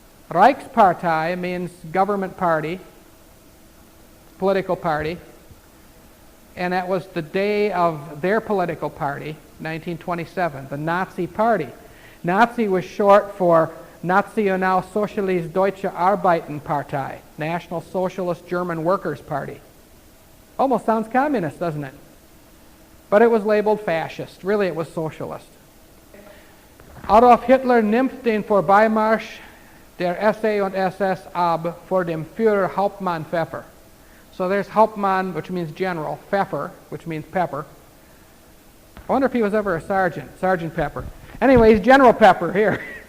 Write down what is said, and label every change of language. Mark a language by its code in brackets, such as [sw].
[en] Reichspartei means government party, political party, and that was the day of their political party, 1927, the Nazi Party. Nazi was short for Nationalsozialistische Deutsche Arbeiterpartei, National Socialist German Workers' Party. Almost sounds communist, doesn't it? But it was labeled fascist. Really, it was socialist. [de] Adolf Hitler nimmt den Vorbeimarsch der SA und SS ab vor dem Führer Hauptmann Pfeffer. [en] So there's Hauptmann, which means general, Pfeffer, which means pepper. I wonder if he was ever a sergeant, Sergeant Pepper. Anyway, he's General Pepper here.